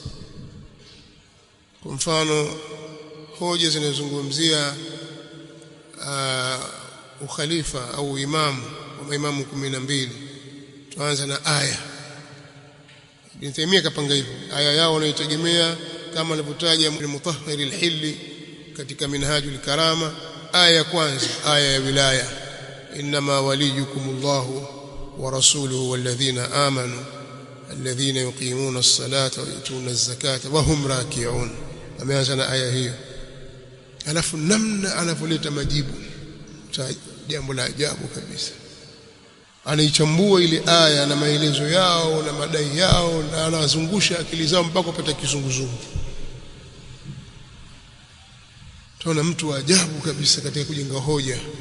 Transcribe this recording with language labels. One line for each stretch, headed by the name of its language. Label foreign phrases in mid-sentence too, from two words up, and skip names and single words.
Swahili: Kwa mfano hoja zinazozungumzia ukhalifa au imamu wa maimamu 12, tuanza na aya. Ibn Taymiyyah kapanga hivyo, aya yao wanaitegemea kama alivyotaja Mutahhir al-Hilli katika Minhajul Karama. Aya ya kwanza, aya ya wilaya,
Arabic: إنما وليكم الله ورسوله والذين آمنوا الذين يقيمون الصلاة ويؤتون الزكاة وهم راكعون.
Swahili: Ameanza na aya hiyo, alafu namna anavyoleta majibu, jambo la ajabu kabisa. Anaichambua ile aya na maelezo yao na madai yao, na anazungusha akili zao mpaka kupata kizunguzungu. Tunaona mtu wa ajabu kabisa katika kujenga hoja.